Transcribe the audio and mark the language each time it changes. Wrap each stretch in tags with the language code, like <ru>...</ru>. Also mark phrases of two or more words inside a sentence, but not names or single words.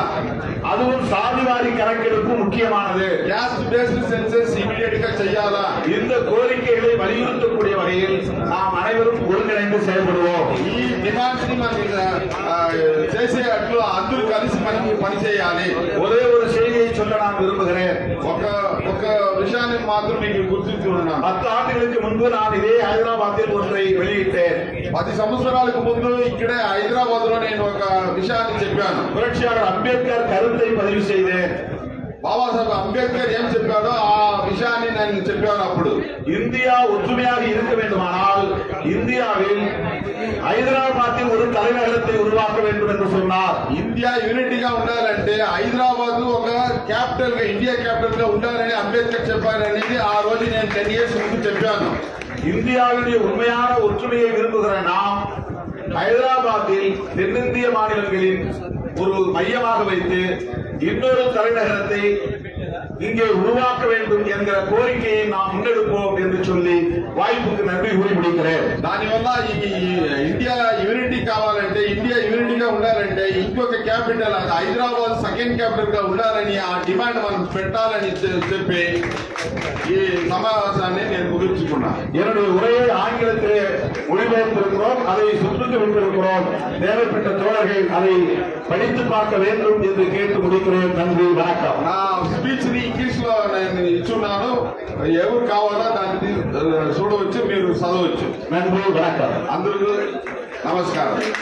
<ta>அதுவும் சாதிவாரி கணக்கெடுப்பு முக்கியமானது.</ta> <en>caste based census immediate</en> <te>గా చేయాలా.</te> <ta>இந்த கோரிக்கைகளை வலியுறுத்தக்கூடிய வகையில் நாம் அனைவரும் ஒருங்கிணைந்து செயல்படுவோம்.</ta> <te>ఈ డిమాండ్స్ ని మనం చేసేట్లు అందరూ కలిసి మనకి పనిచేయాలి.</te> <ta>ஒரே ஒரு செய்தியை சொல்ல நான் விரும்புகிறேன்.</ta> <te>ఒక విషయాన్ని మాత్రం మీకు గుర్తించుకున్నాను.</te> <ta>10 ஆண்டுகளுக்கு முன்பு நான் இதே ஹைதராபாத்தில் ஒன்றை வெளியிட்டேன்.</ta> <te>10 సంవత్సరాలకు ముందు ఇక్కడే హైదరాబాద్ లో నేను ఒక విషయాన్ని చెప్పాను.</te> <ta>புரட்சியாளர் அம்பேத்கர் கருத்தை பதிவு செய்தேன்.</ta> <te>బాబాసాహెబ్ అంబేద్కర్ ఏం చెప్పాడో ఆ విషయాన్ని నేను చెప్పాను. అప్పుడు</te> <ta>இந்தியா ஒற்றுமையாக இருக்க வேண்டுமானால் இந்தியாவில் ஹைதராபாத்தில் ஒரு தலைநகரத்தை உருவாக்க வேண்டும் என்று சொன்னார்.</ta> <te>ఇండియా యూనిటీగా ఉండాలంటే హైదరాబాద్ ఒక క్యాపిటల్ గా, ఇండియా క్యాపిటల్ గా ఉండాలని అంబేద్కర్ చెప్పారనేది ఆ రోజు నేను 10 years ముందు చెప్పాను.</te> <ta>இந்தியாவுடைய உண்மையான ஒற்றுமையை விரும்புகிற நாம் ஹைதராபாத்தில் தென்னிந்திய மாநிலங்களின் ஒரு மையமாக வைத்து இன்னொரு தலைநகரத்தை இங்கே உருவாக்க வேண்டும் என்கிற கோரிக்கையை நாம் முன்னெடுப்போம் என்று சொல்லி வாய்ப்புக்கு நன்றி கூறி முடிக்கிறேன்.</ta> <te>దానివల్ల ఈ ఇండియా యూనిటీ కావాలంటే, ఇండియా యూనిటీగా ఉండాలంటే ఇంకొక క్యాపిటల్, అది హైదరాబాద్</te> <en>second capital</en> <te>గా ఉండాలని ఆ డిమాండ్ మనం పెట్టాలని చెప్పి ఈ సమావేశాన్ని నేను ముగించుకున్నాను.</te> <ta>என்னுடைய உரையை ஆங்கிலத்திலே மொழிபெயர்த்திருக்கிறோம், அதை சுற்றுக்கு விட்டிருக்கிறோம். தேவைப்பட்ட தோழர்கள் அதை படித்து பார்க்க வேண்டும் என்று கேட்டு முடிக்கிறேன். நன்றி, வணக்கம்.</ta> <te>నా స్పీచ్ ని ఇంగ్లీష్ లో నేను ఇచ్చున్నాను. ఎవరు కావాలో దాన్ని చూడవచ్చు, మీరు చదవచ్చు.</te> <ta>நன்றி, வணக்கம்.</ta> <te>అందరికీ నమస్కారం.</te>